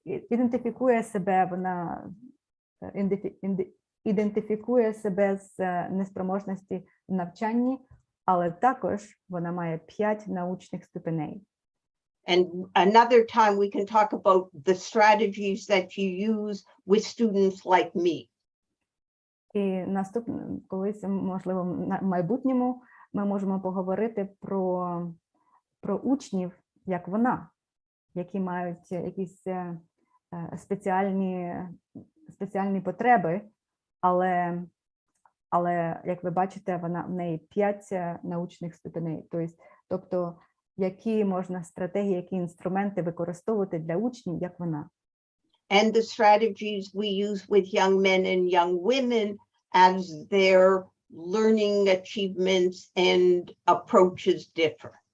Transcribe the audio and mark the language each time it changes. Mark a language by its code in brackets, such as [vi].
[uk] ідентифікує себе, вона ідентифікує себе з неспроможності в навчанні, але також вона має 5 научних ступеней. [en] And another time we can talk about the strategies that you use with students like me. [uk] І колись, можливо, в майбутньому ми можемо поговорити про учнів, як вона, які мають якісь спеціальні потреби, але, як ви бачите, в неї 5 научних ступеней. Тобто, які можна стратегії, які інструменти використовувати для учнів, як вона. [en] And the strategies we use with young men and young women as their learning achievements and approaches differ.